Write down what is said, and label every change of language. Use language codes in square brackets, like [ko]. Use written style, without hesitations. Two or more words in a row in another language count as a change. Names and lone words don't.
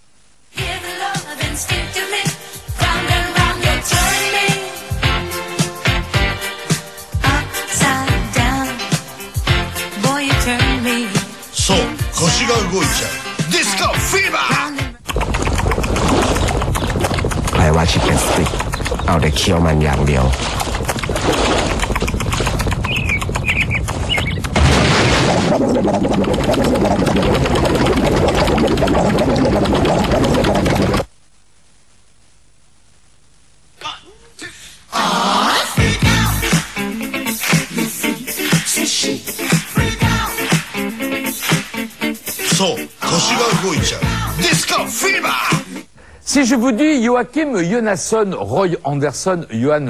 [ja] そう、腰が動いちゃう。ディスコフィーバー。 [th] ไอ้ว่า [en] chicken stick [th] เอาแต่เคี้ยวมันอย่างเดียว [fr] Si je vous dis Joachim Jonasson, Roy Andersson, Johan